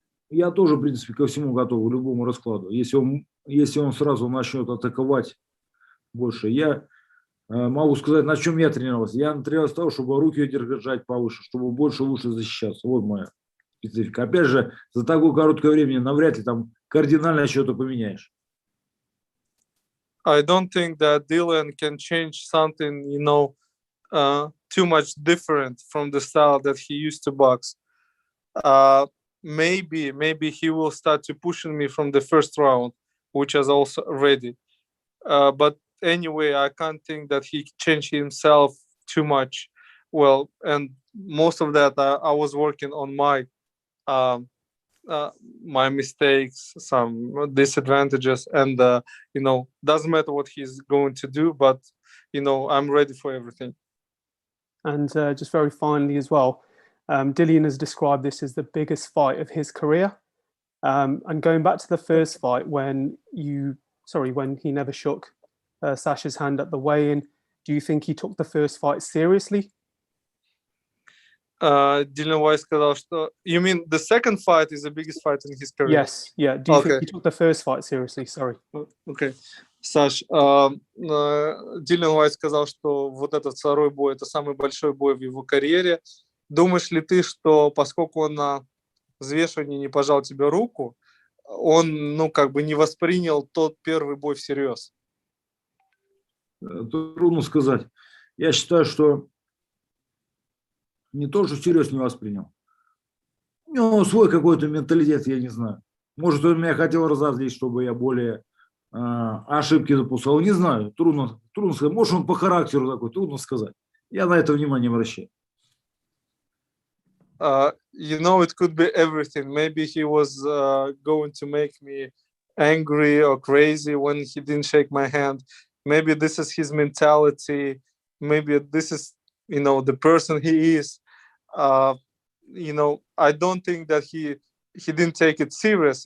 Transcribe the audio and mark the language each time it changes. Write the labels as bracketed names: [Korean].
[Russian] Я тоже, в принципе, ко всему готов, к любому раскладу. Если он сразу начнет атаковать больше. Я могу сказать, на чем я тренировался. Я тренировался того, чтобы руки держать повыше, чтобы больше лучше защищаться. Вот моя специфика. Опять же, за такое короткое время навряд ли там кардинально что-то поменяешь. [English] I don't think that Dillian can change something, too much different from the style that he used to box. Maybe he will start to pushing me from the first round, which is also ready. But anyway, I can't think that he changed himself too much. Well, and most of that I was working on my my mistakes, some disadvantages, and doesn't matter what he's going to do, but I'm ready for everything. And just very finally as well, Dillian has described this as the biggest fight of his career. And going back to the first fight when he never shook Sasha's hand at the weigh-in, do you think he took the first fight seriously? Dillian Whyte [Russian] сказал, что... [English] You mean the second fight is the biggest fight in his career? Yes, yeah. Do you think he took the first fight seriously? Sorry. Okay. [Russian] Саш, Dillian Whyte сказал, что вот этот второй бой – это самый большой бой в его карьере. Думаешь ли ты, что поскольку он взвешивании не пожал тебе руку, он, ну, как бы не воспринял тот первый бой всерьез? Трудно сказать. Я считаю, что не то, что всерьез не воспринял. У него свой какой-то менталитет, я не знаю. Может, он меня хотел разозлить, чтобы я более ошибки допускал. Не знаю, трудно сказать. Может, он по характеру такой, трудно сказать. Я на это внимание обращаю. [English] You know, it could be everything. Maybe he was going to make me angry or crazy when he didn't shake my hand. Maybe this is his mentality. Maybe this is, you know, the person he is. You know, I don't think that he didn't take it serious.